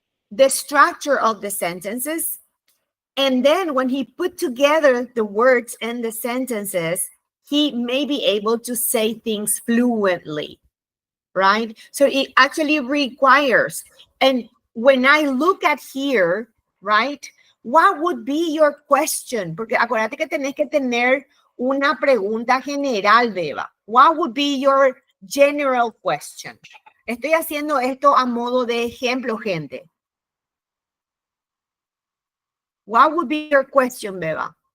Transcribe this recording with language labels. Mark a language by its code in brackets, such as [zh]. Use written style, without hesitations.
[en] The structure of the sentences. And then when he put together the words and the sentences, he may be able to say things fluently, right? So it actually requires, and when I look at here, right, what would be your question? [es] Porque acuérdate que tenés que tener una pregunta general, Beba. [en] What would be your general question? [es] Estoy haciendo esto a modo de ejemplo, gente. [en] What would be your question, Beba?